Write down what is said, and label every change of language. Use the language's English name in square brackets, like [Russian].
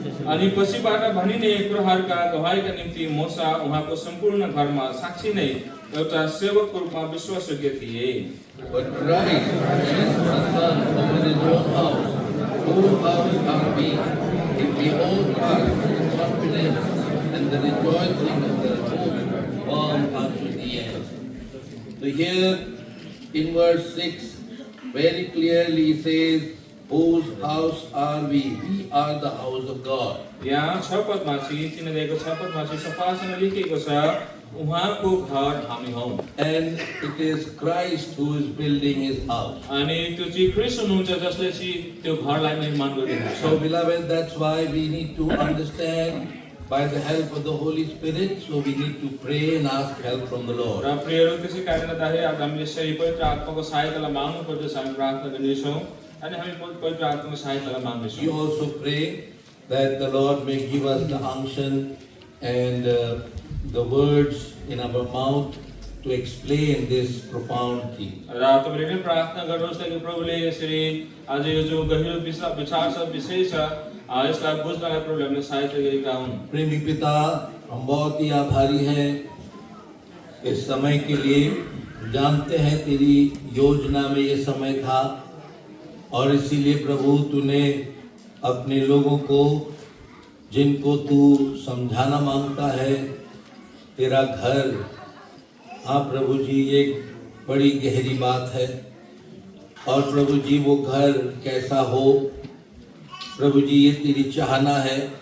[Nepali] अनि पछिबाट भनिने कुराहरूका गवाहीका निम्ति मोसा उहाँको सम्पूर्ण घरमा साक्षी नै एउटा सेवकको रूपमा विश्वासयोग्य थिए। [English] But Christ is the Son over his own house. Whose house are we? If we hold fast the confidence and the rejoicing of the hope firm unto the end. So here in verse 6 very clearly says, whose house are we? We are the house of God. [Nepali] यहाँ 6 पदमा चाहिँ 3 अध्यायको 6 पदमा चाहिँ सफासँग लेखिएको छ उहाँको घर हामी हौं। [English] And it is Christ who is building his house. [Nepali] अनि त्यो चाहिँ ख्रीष्ट हुनुहुन्छ जसले चाहिँ त्यो घरलाई निर्माण गरिदिनुहुन्छ। [English] So beloved, that's why we need to understand by the help of the Holy Spirit. So we need to pray and ask help from the Lord. [Nepali] र प्रियहरू त्यसै कारणले गर्दाखेरि आज हामीले यसरी पवित्र आत्माको सहायतालाई माग्नु पर्दछ। हामी प्रार्थना गर्नेछौँ अनि हामी पवित्र आत्माको सहायतालाई माग्नेछौँ। [English] You also pray that the Lord may give us the unction and the words in our mouth to explain this profound thing. [Nepali] र तपाईले पनि प्रार्थना गर्नुहोस् कि प्रभुले यसरी आज यो जो गहिरो विचार छ विषय छ यसलाई बुझ्नलाई प्रभुले हामीलाई सहायता गरेका हुन्। [Hindi] प्रेमी पिता, हम बहुत ही आभारी हैं इस समय के लिए। जानते हैं तेरी योजना में ये समय था और इसीलिए प्रभु तूने अपने लोगों को जिनको तू समझाना मांगता है तेरा घर, हाँ प्रभु जी एक बड़ी गहरी बात है और प्रभु जी वो घर कैसा हो प्रभु जी ये तेरी चाहना है।